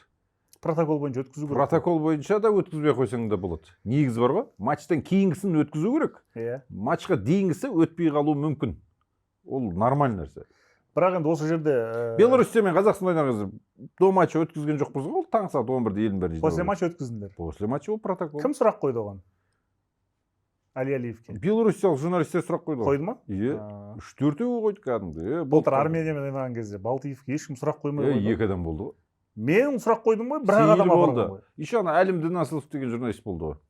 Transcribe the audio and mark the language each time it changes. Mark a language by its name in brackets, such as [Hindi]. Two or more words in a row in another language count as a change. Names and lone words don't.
[Kazakh] Протокол бойынша өткізу керек. Протокол бойынша да өткізбей қойсаң да болады. Негізі бар ғой, матчтан кейінгісін өткізу керек. Матчқа дейінгісі өтпей қалуы мүмкін. Ол нормальный нәрсе. Бірақ енді осы жерде Беларусьте мен Қазақстан ойнаған кезде [Russian] до матча [Kazakh] өткізген жоқпыз ғой, ол таң сағат 11-де елдің бәрі. [Russian] После матча [Kazakh] өткіздіңдер. [Russian] После матча [Kazakh] ол протокол. Кім сұрақ қойды оған? Али Алиевке. Белоруссиялық журналистер сұрақ қойды. Қойды ма? Иә. 3-4-еу қойды кәдімгі. Былтыр Армениямен ойнаған кезде Балтиевке ешкім сұрақ қоймай қойды. 2 адам болды ғой. Мен сұрақ қойдым ғой, бір адам болды. Еще ана Әлім Дінасылов деген журналист болды ғой.